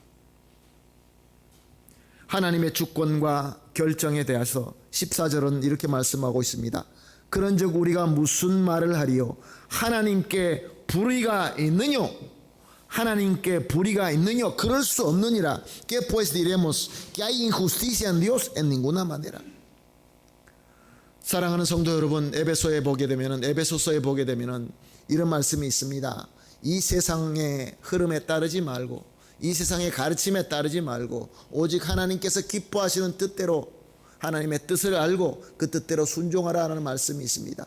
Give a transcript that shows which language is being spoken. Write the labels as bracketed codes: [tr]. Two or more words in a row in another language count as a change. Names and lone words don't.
[ko] 하나님의 주권과 결정에 대해서 14절은 이렇게 말씀하고 있습니다. 그런즉 우리가 무슨 말을 하리요? 하나님께 불의가 있느뇨? 하나님께 불의가 있느뇨? 그럴 수 없느니라. [es] ¿Qué pues diremos? Que hay injusticia en Dios? En ninguna manera. [ko] 사랑하는 성도 여러분, 에베소서에 보게 되면은 이런 말씀이 있습니다. 이 세상의 흐름에 따르지 말고 이 세상의 가르침에 따르지 말고 오직 하나님께서 기뻐하시는 뜻대로 하나님의 뜻을 알고 그 뜻대로 순종하라는 말씀이 있습니다.